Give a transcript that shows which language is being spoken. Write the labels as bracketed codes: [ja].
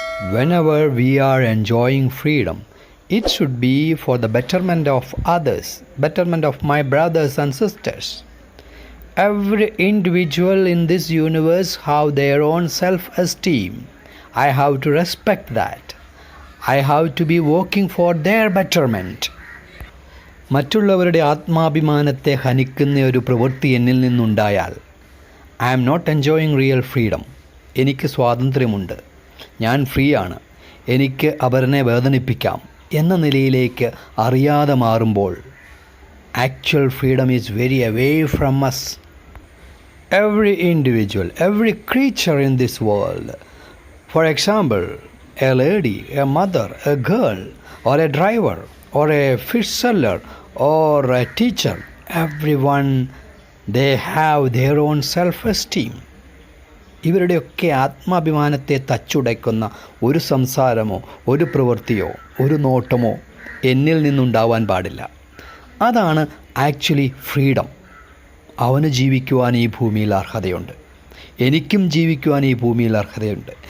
[en] Whenever we are enjoying freedom, it should be for the betterment of others, betterment of my brothers and sisters. Every individual in this universe have their own self-esteem. I have to respect that. I have to be working for their betterment. [ml] മറ്റുള്ളവരുടെ ആത്മാഭിമാനത്തെ ഹനിക്കുന്ന ഒരു പ്രവൃത്തി എന്നിൽ നിന്നുണ്ടായാൽ [en] I am not enjoying real freedom. [ml] എനിക്ക് സ്വാതന്ത്ര്യമുണ്ട്, ഞാൻ free ആണ്, എനിക്ക് അവരെ വേദനിപ്പിക്കാം എന്ന നിലയിലേക്ക് അറിയാതെ മാറുമ്പോൾ [en] Actual freedom is very away from us. Every individual, every creature in this world, for example, a lady, a mother, a girl, or a driver, or a fish seller, or a teacher, everyone, they have their own self-esteem. [ml] ഇവരുടെയൊക്കെ ആത്മാഭിമാനത്തെ തച്ചുടയ്ക്കുന്ന ഒരു സംസാരമോ ഒരു പ്രവൃത്തിയോ ഒരു നോട്ടമോ എന്നിൽ നിന്നുണ്ടാവാൻ പാടില്ല. അതാണ് actually freedom. അവന് ജീവിക്കുവാൻ ഈ ഭൂമിയിൽ അർഹതയുണ്ട്, എനിക്കും ജീവിക്കുവാൻ ഈ ഭൂമിയിൽ അർഹതയുണ്ട്.